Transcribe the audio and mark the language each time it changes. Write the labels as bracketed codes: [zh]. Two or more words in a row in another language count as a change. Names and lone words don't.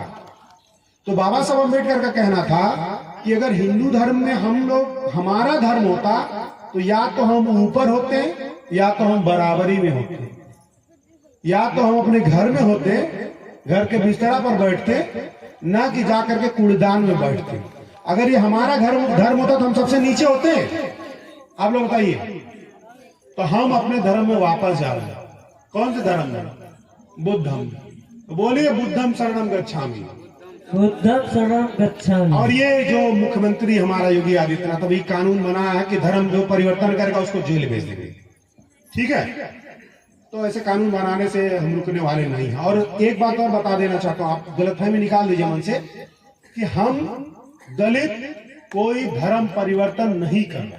[hi] तो बाबा साहब अम्बेडकर का कहना था कि अगर हिंदू धर्म में हम लोग, हमारा धर्म होता तो या तो हम ऊपर होते या तो हम बराबरी में होते, या तो हम अपने घर में होते, घर के बिस्तरा पर बैठते, ना कि जाकर के कूड़ेदान में बैठते। अगर ये हमारा धर्म होता तो हम सबसे नीचे होते। आप लोग बताइए, तो हम अपने धर्म में वापस जा रहे हैं। कौन से धर्म में? बुद्धम। बोलिए [pi] बुद्धम शरणम गच्छामि। बुद्धं शरणं गच्छामि। [hi] और ये जो मुख्यमंत्री हमारा योगी आदित्यनाथ अभी कानून बनाया है कि धर्म जो परिवर्तन करेगा उसको जेल भेज देंगे, ठीक है। तो ऐसे कानून बनाने से हम रुकने वाले नहीं हैं। और एक बात और बता देना चाहता हूँ, आप गलतफहमी निकाल दीजिए मन से कि हम दलित कोई धर्म परिवर्तन नहीं कर रहे।